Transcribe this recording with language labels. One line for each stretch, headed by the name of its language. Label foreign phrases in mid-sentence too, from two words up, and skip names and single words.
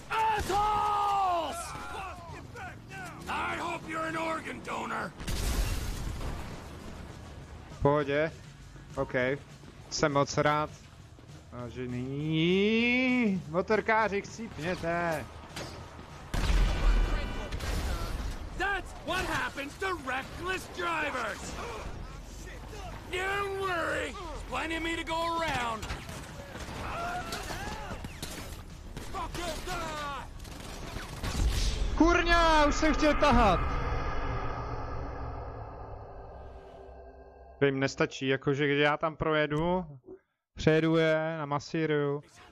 Czech: V pohodě. OK. Jsem moc rád. Vážený motorkáři, chcípněte.
English: That's what happens to reckless drivers. Don't worry, there's plenty of me to go around.
Czech: Kurňa, už jsem chtěl tahat. To jim nestačí, jakože když já tam projedu, přejedu je, namasíruju.